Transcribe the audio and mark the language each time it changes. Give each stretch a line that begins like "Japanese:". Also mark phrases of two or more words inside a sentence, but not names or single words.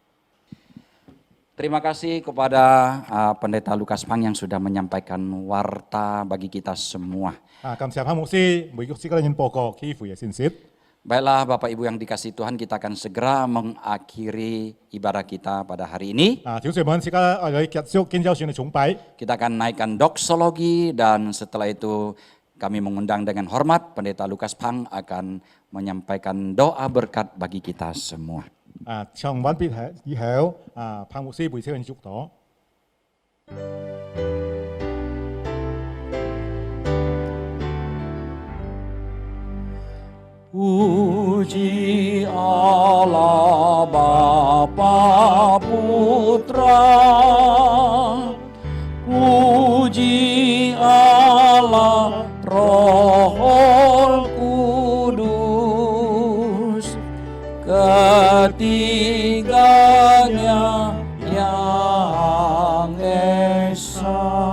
Indonesian: Terima kasih kepada Pendeta Lukas Pang yang sudah menyampaikan warta bagi kita semua.
Cantonese: 感謝潘牧師每個時間報告聚會嘅信息。
Indonesian: Baiklah Bapak Ibu yang dikasihi Tuhan, kita akan segera mengakhiri ibadah kita pada hari ini.
Cantonese: 弟兄姊妹，而家我哋結束建造船嘅崇拜。
Indonesian: Kita akan naikkan doksologi dan setelah itu kami mengundang dengan hormat Pendeta Lukas Pang akan menyampaikan doa berkat bagi kita semua.
Cantonese: 唱完畢以後，潘牧師會請人祝禱。
Indonesian: Puji Allah Bapa Putra, puji Allah Roh Kudus, ketiganya yang esa.